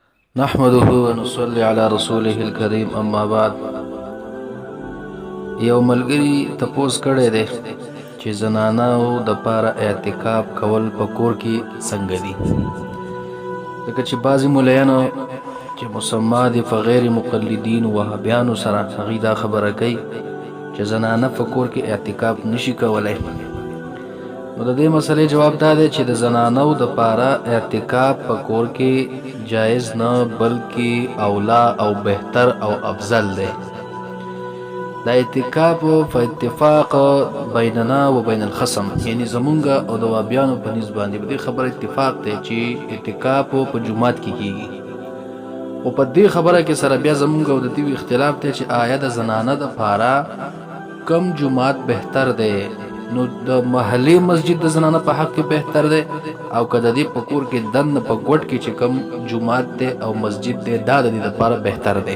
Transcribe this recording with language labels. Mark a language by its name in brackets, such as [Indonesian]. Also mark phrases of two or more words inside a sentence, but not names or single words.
[Arabic] نحمده ونصلي على رسوله الكريم اما بعد. [Pashto] یو ملګری تپوس کړی دی چې زنانو د پاره اعتکاف کول په کور کې څنګه دي، ځکه چې بعضې ملایانو چې مسما دي په غیر مقلدین وهابیانو سره هغوی دا خبره کوي چې زنانه په کور کې اعتکاف نشي کولی. نو د دې مسئلې جواب دا دی چې د زنانو د پاره اعتکاف په کور کې جایز نه بلکې اولا او بهتر او افضل دی. دا اعتکاف په اتفاق [Arabic] بیننا و بین الخصم، [Pashto] یعنی زمونږ او د وهابیانو په نسبت باندې په دې خبره اتفاق دی چې اعتکاف په جومات کې کیږي، او په دې خبره کې سره بیا زمونږ او د دې اختلاف دی چې آیا د زنانه د پاره کم جومات بهتر دی. نو د محلي مسجد د زنانه په حق کې بهتر دی، او که د دې په کور کې دن په ګوټ کې چې کم جومات دی او مسجد دی دا د دې لپاره بهتر دی.